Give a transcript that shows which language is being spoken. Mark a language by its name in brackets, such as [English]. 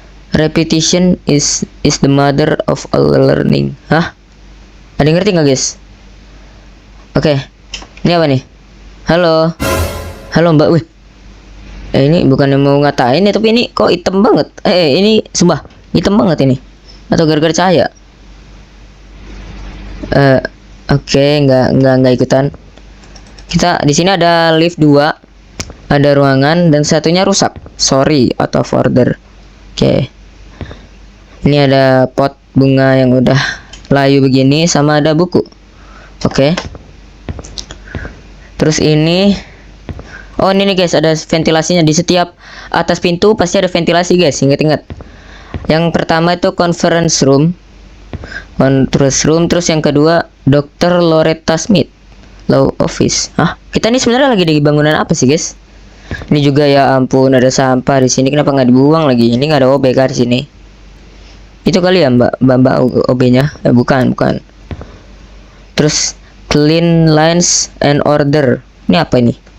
[English] Repetition is the mother of all learning. Hah? [Indonesian] Ada yang ngerti nggak guys? Oke. Ini apa nih? Halo. Halo mbak. Wih. Ini bukannya mau ngatain ya, tapi ini kok hitam banget. Ini sumpah hitam banget ini. Atau gara-gara cahaya? Oke, nggak ikutan. Kita di sini ada lift 2. Ada ruangan dan satunya rusak. [English] Sorry, out of order. [Indonesian] Oke. Ini ada pot bunga yang udah layu begini, sama ada buku. Oke. Terus ini, oh ini nih guys, ada ventilasinya di setiap atas pintu, pasti ada ventilasi guys. Ingat-ingat. Yang pertama itu conference room. Terus yang kedua Dr. Loretta Smith Law Office. Kita ini sebenarnya lagi di bangunan apa sih guys? Ini juga ya ampun, ada sampah di sini. Kenapa nggak dibuang lagi? Ini nggak ada OBK di sini. Itu kali ya mbak OB-nya? Bukan. Terus [English] clean lines and order. [Indonesian] Ini apa ini?